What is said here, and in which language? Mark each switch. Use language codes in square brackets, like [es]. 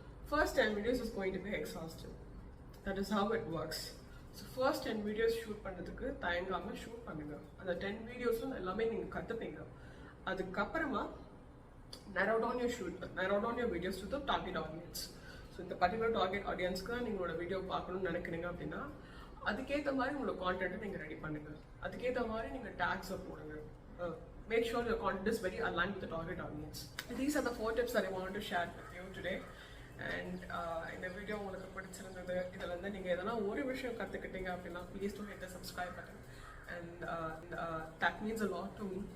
[en] First 10 videos is going to be exhaustive. That is how it works. [ta] So first 10 videos shoot பண்ணுறதுக்கு தயங்காமல் shoot பண்ணுங்கள். அந்த 10 வீடியோஸும் எல்லாமே நீங்கள் கற்றுப்பீங்க. [en] அதுக்கப்புறமா narrow down your videos to the target audience. [ta] So இந்த பர்டிகுலர் டார்கெட் ஆடியன்ஸ்க்கு தான் நீங்களோட வீடியோ பார்க்கணும்னு நினைக்கிறீங்க அப்படின்னா அதுக்கேற்ற மாதிரி உங்களோட கான்டென்ட்டை நீங்கள் ரெடி பண்ணுங்கள். அதுக்கேற்ற மாதிரி நீங்கள் டேக்ஸை போடுங்க. [en] make sure your content is very aligned with the target audience. These are the 4 tips that I wanted to share with you today. And in the video [ta] உங்களுக்கு பிடிச்சிருந்தது இதுல இருந்து நீங்க எதனா ஒரு விஷயம் கத்துக்கிட்டீங்க அப்படின்னா [en] please do hit the subscribe button, and that means a lot to me.